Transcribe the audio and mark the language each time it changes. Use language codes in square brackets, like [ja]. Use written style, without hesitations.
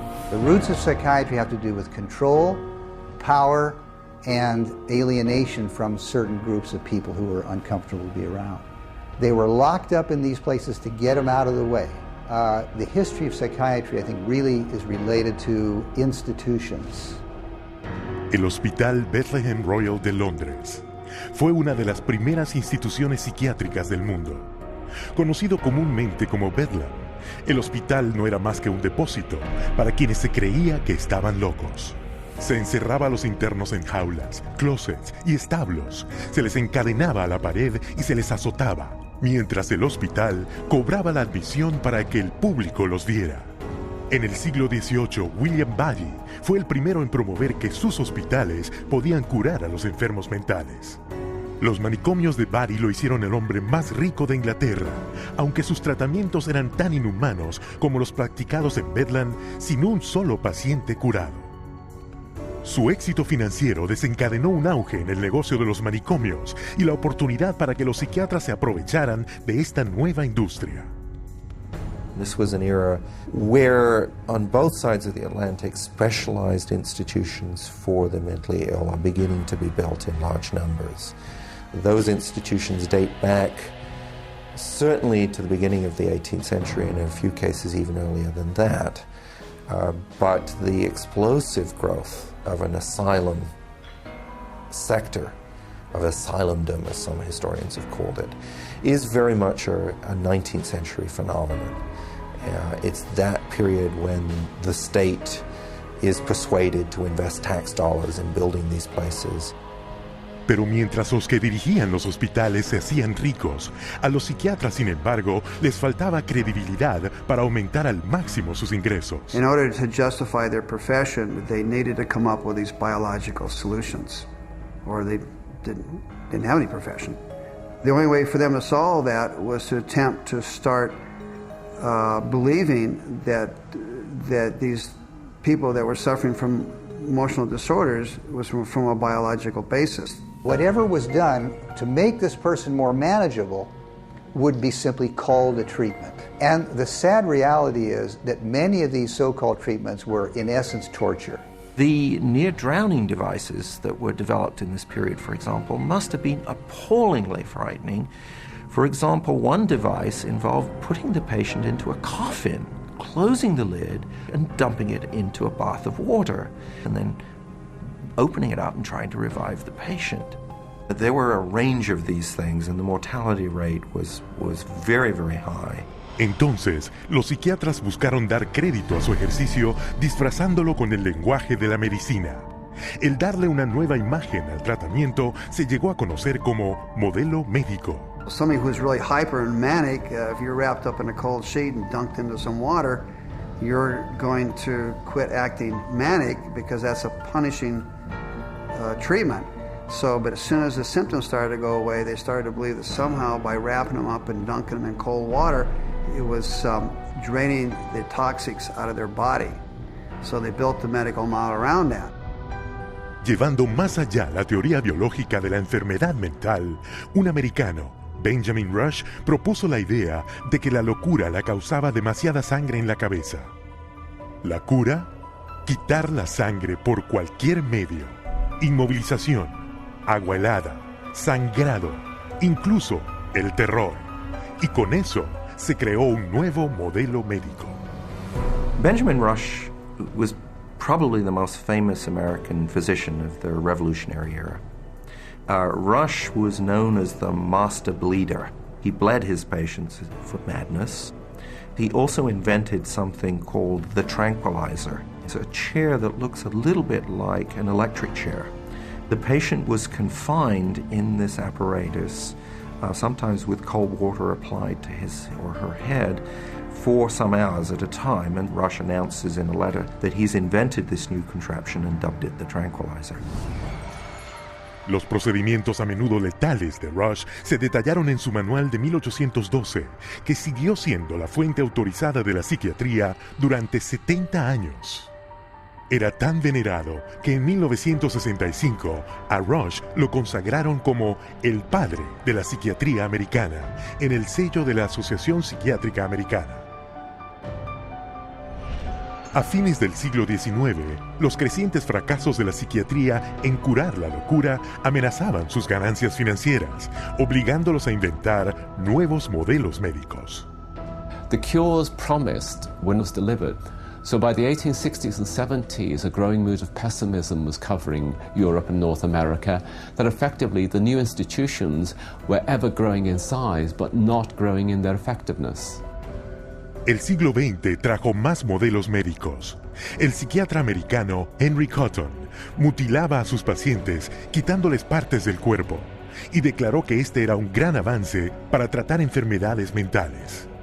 [en] The roots of psychiatry have to do with control, power, and alienation from certain groups of people who were uncomfortable to be around. They were locked up in these places to get them out of the way. The history of psychiatry, I think, really is related to institutions. [es] El Hospital Bethlehem Royal de Londres fue una de las primeras instituciones psiquiátricas del mundo. Conocido comúnmente como Bedlam, el hospital no era más que un depósito para quienes se creía que estaban locos. Se encerraba a los internos en jaulas, closets y establos, se les encadenaba a la pared y se les azotaba, mientras el hospital cobraba la admisión para que el público los viera. En el siglo XVIII, William Bally fue el primero en promover que sus hospitales podían curar a los enfermos mentales. Los manicomios de Bari lo hicieron el hombre más rico de Inglaterra, aunque sus tratamientos eran tan inhumanos como los practicados en Bedlam sin un solo paciente curado. Su éxito financiero desencadenó un auge en el negocio de los manicomios y la oportunidad para que los psiquiatras se aprovecharan de esta nueva industria. [en] This was an era where, on both sides of the Atlantic, specialized institutions for the mentally ill are beginning to be built in large numbers. Those institutions date back certainly to the beginning of the 18th century, and in a few cases even earlier than that. But the explosive growth of an asylum sector, of asylumdom, as some historians have called it, is very much a 19th century phenomenon. It's that period when the state is persuaded to invest tax dollars in building these places. [es] Pero mientras los que dirigían los hospitales se hacían ricos, a los psiquiatras, sin embargo, les faltaba credibilidad para aumentar al máximo sus ingresos. [en] In order to justify their profession, they needed to come up with these biological solutions, or they didn't have any profession. The only way for them to solve that was to attempt to start believing that these people that were suffering from emotional disorders was from a biological basis. Whatever was done to make this person more manageable would be simply called a treatment. And the sad reality is that many of these so-called treatments were, in essence, torture. The near-drowning devices that were developed in this period, for example, must have been appallingly frightening. For example, one device involved putting the patient into a coffin, closing the lid, and dumping it into a bath of water, and then opening it up and trying to revive the patient. There were a range of these things, and the mortality rate was very, very high. [es] Entonces, los psiquiatras buscaron dar crédito a su ejercicio disfrazándolo con el lenguaje de la medicina. El darle una nueva imagen al tratamiento se llegó a conocer como modelo médico. [en] Somebody who's really hyper and manic, if you're wrapped up in a cold sheet and dunked into some water, you're going to quit acting manic because that's a punishing treatment. So, but as soon as the symptoms started to go away, they started to believe that somehow by wrapping them up and dunking them in cold water, it was draining the toxics out of their body. So they built the medical model around that. [es] Llevando más allá la teoría biológica de la enfermedad mental, un americano, Benjamin Rush, propuso la idea de que la locura la causaba demasiada sangre en la cabeza. La cura, quitar la sangre por cualquier medio. Inmovilización, agua helada, sangrado, incluso el terror. Y con eso se creó un nuevo modelo médico. [en] Benjamin Rush was probably the most famous American physician of the Revolutionary era. Rush was known as the master bleeder. He bled his patients for madness. He also invented something called the tranquilizer. It's a chair that looks a little bit like an electric chair. The patient was confined in this apparatus, sometimes with cold water applied to his or her head, for some hours at a time, and Rush announces in a letter that he's invented this new contraption and dubbed it the tranquilizer. [es] Los procedimientos a menudo letales de Rush se detallaron en su manual de 1812, que siguió siendo la fuente autorizada de la psiquiatría durante 70 años. Era tan venerado que en 1965 a Rush lo consagraron como el padre de la psiquiatría americana en el sello de la Asociación Psiquiátrica Americana. A fines del siglo XIX, los crecientes fracasos de la psiquiatría en curar la locura amenazaban sus ganancias financieras, obligándolos a inventar nuevos modelos médicos. [en] The cures promised when was delivered. So by the 1860s and 70s, a growing mood of pessimism was covering Europe and North America, that effectively the new institutions were ever growing in size, but not growing in their effectiveness. [es] El siglo XX trajo más modelos médicos. El psiquiatra americano Henry Cotton mutilaba a sus pacientes quitándoles partes del cuerpo y declaró que este era un gran avance para tratar enfermedades mentales.